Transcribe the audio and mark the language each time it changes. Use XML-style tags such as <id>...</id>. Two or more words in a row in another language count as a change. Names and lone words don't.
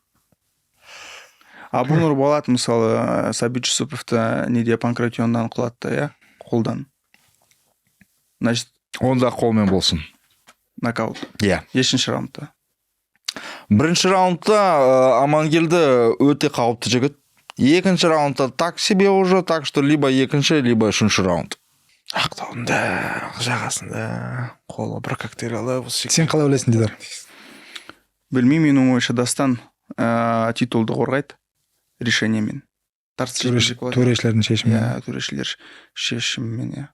<kk>Абу Нурболат мысалы Сабит Жүсіповті неде панкратионнан құлатты, иә, қолдан.</kk> <ru>Значит,</ru> <kk>Онда қолмен болсын. нокаут. Иә. Ешінші раундта. Бірінші раундта Амангелді өте қауіпті жігіт. Екінші раундта</kk> <ru>так себе уже, так что либо</ru> <kk>екінші, либо үшінші раунд. Ақтауында, жағасында, қолы бір коктейль алып. Сен қалай ойлайсың, Дидар? Білмеймін, менің ойымша Дастан титулды қорғайды решениемен. Төрешілердің шешімімен. Иә, төрешілер шешімімен, иә.</kk>